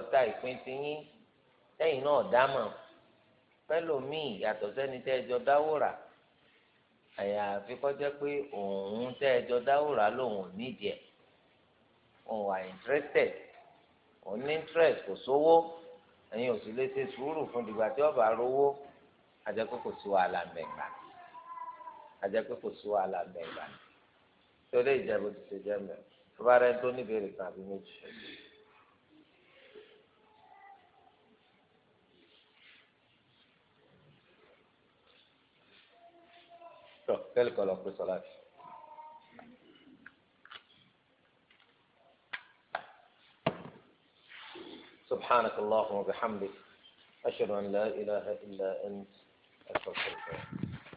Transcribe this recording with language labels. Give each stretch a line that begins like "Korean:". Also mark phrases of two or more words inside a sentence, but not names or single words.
Yoruba: ta ìpín ti yín lẹ́yìn náà dámọ̀ pẹ́lòmíì yàtọ̀ sẹ́ni tẹ́ ẹ jọ dáwó rà àyàfi kó jẹ́ pé òun tẹ́ ẹ jọ dáwó rà lòun ò nídìí ẹ̀ òun wà interested òun ní interest kò sówó ẹ̀yin ò sì lè ṣe sùúrù fún dìgbà tí ọba rówó àjẹpẹ́ kò sí wàhálà mẹ́gbà tó lè jẹ́ bó ti ṣe jẹ́ mẹ́ tó bá rẹ tó níbèrè kan àbí méjì. tó kẹ́lí kọ́ lọ pé sọ láti.
Arabic: سبحانك اللهم وبحمدك أشهد أن لا إله إلا أنت أستغفرك